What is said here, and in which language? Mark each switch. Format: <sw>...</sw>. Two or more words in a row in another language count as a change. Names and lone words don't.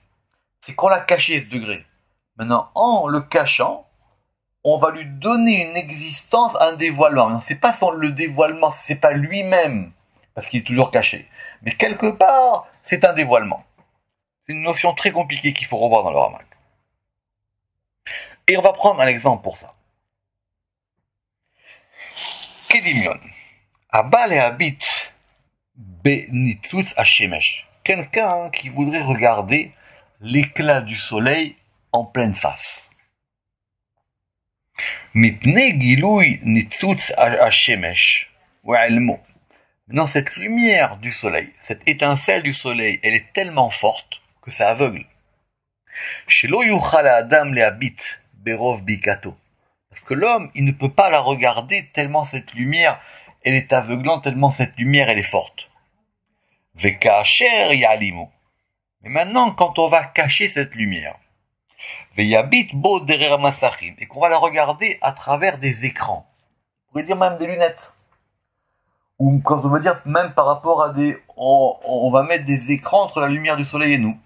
<fr>C'est qu'on l'a caché, ce degré. Maintenant, en le cachant, on va lui donner une existence, un dévoilement. Non, c'est pas le dévoilement, c'est pas lui-même, parce qu'il est toujours caché. Mais quelque part, c'est un dévoilement. C'est une notion très compliquée qu'il faut revoir dans le Ramak. Et on va prendre un exemple pour ça. Kedimion.</fr> <he>אבל את הביט בניצוץ השמש.</he> <fr>Quelqu'un qui voudrait regarder l'éclat du soleil en pleine face.</fr> <he>מפני גילוי ניצוץ השמש.</he> <fr>Maintenant, cette lumière du soleil, cette étincelle du soleil, elle est tellement forte que ça aveugle.</fr> <he>שלא יוכל אדם לה ביט ברוב בהקתו.</he> <fr>Parce que l'homme, il ne peut pas la regarder tellement cette lumière, elle est aveuglante, tellement cette lumière, elle est forte.</fr> <he>וכאשר יעלימו.</he> <fr>Mais maintenant, quand on va cacher cette lumière,</fr> <he>ויביט בו דרך מסכים,</he> <fr>et qu'on va la regarder à travers des écrans, on pourrait dire même des lunettes, ou quand on veut dire même par rapport à on va mettre des écrans entre la lumière du soleil et nous.</fr>